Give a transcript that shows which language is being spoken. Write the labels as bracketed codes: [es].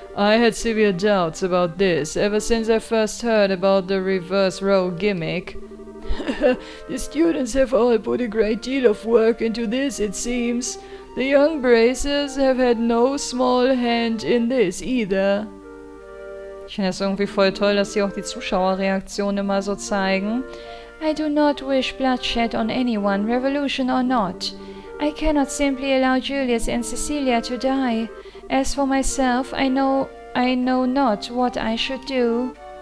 [en] I had severe doubts about this ever since I first heard about the reverse row gimmick. The students have all put a great deal of work into this, it seems. The young Bracers have had no small hand in this either. [de] Ich finde es irgendwie voll toll, dass sie auch die Zuschauerreaktionen immer so zeigen. [en] I do not wish bloodshed on anyone, revolution or not. I cannot simply allow Julius and Cecilia to die. As for myself, I know not what I should do.